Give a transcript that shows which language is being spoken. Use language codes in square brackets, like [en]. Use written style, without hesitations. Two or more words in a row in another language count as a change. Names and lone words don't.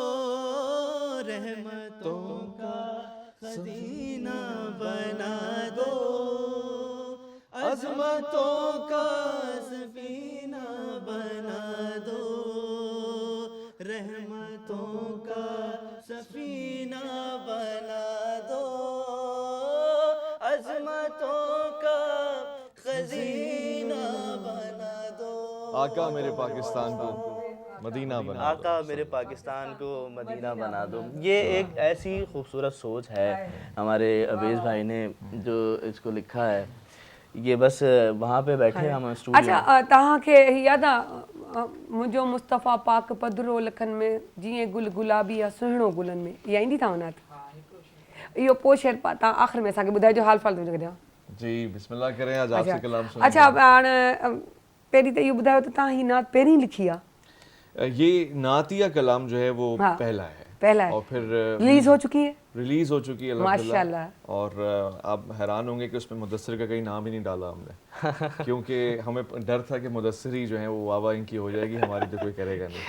[hi] रहमतों का खजीना बना दो, अज़मतों का सफीना बना दो, रहमतों का सफीना बना दो, अज़मतों का खजीना बना दो। आका मेरे पाकिस्तान को मदीना बना दो। आका मेरे पाकिस्तान को मदीना बना दो। ये एक ऐसी खूबसूरत सोच है हमारे अवेज़ भाई ने जो इसको लिखा है। ये बस वहाँ पे बैठे हम स्टूडियो। [sd] अच्छा तव्हांखे याद आहे मुंहिंजो मुस्तफ़ा पाक पधरो लखन में जीअं गुल गुलाबी आहे सुहिणो गुलनि में इहा ईंदी अथव नात इहो पोइ शेर तव्हां आख़िर में असांखे ॿुधाइजो हाल फाल थो करियां। [hi] जी बिस्मिल्लाह करें आज आपसे कलाम सुनेंगे। [sd] अच्छा हाणे पहिरीं त इहो ॿुधायो त तव्हां हीअ नात पहिरीं लिखी आहे? [hi] ये नातिया कलाम जो है वो हाँ, पहला है और फिर रिलीज हो चुकी है, रिलीज हो चुकी है माशाल्लाह। और आप हैरान होंगे कि उसमें मुदस्सिर का कहीं नाम ही नहीं डाला हमने क्योंकि हमें डर था कि मुदस्सिर ही जो है वो वाह इनकी हो जाएगी, हमारी तो कोई करेगा नहीं।